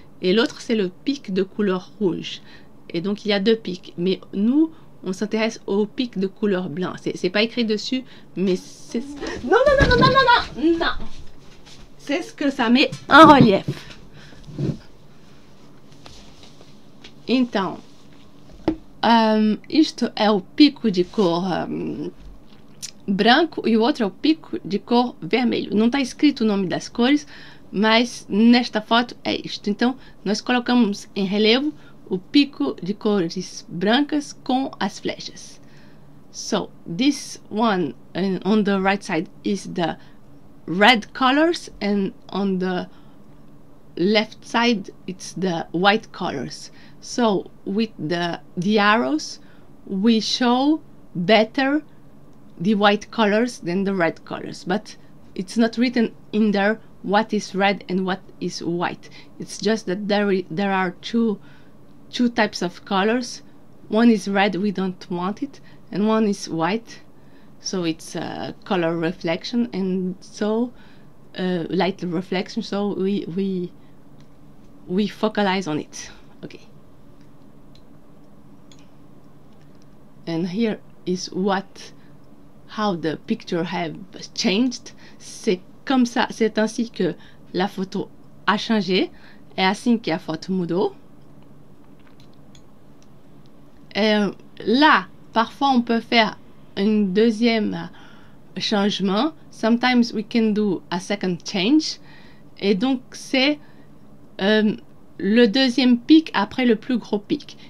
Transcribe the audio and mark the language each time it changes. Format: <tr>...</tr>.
<fr>Et l'autre, c'est le pic de couleur rouge. Et donc, il y a deux pics. Mais nous, on s'intéresse au pic de couleur blanc. C'est pas écrit dessus, mais c'est... Non, non, non, non, non, non, non, non. C'est ce que ça met en relief.</fr> <pt>Então, isto é o pico de cor branco e o outro é o pico de cor vermelho. Não está escrito o nome das cores, mas nesta foto é isto. Então, nós colocamos em relevo o pico de cores brancas com as flechas.</pt> <en>So, this one on the right side is the red colors, and on the left side it's the white colors. So with the arrows we show better the white colors than the red colors, but it's not written in there what is red and what is white. It's just that there are two types of colors. One is red, we don't want it, and one is white, so it's a color reflection, and so light reflection, so we focalize on it. Okay. And here is how the picture have changed.</en> <fr>C'est comme ça, c'est ainsi que la photo a changé.</fr> <pt>É assim que a foto mudou.</pt> <fr>Là, parfois on peut faire un deuxième changement.</fr> <en>Sometimes we can do a second change.</en> <fr>Et donc c'est le deuxième pic après le plus gros pic.</fr>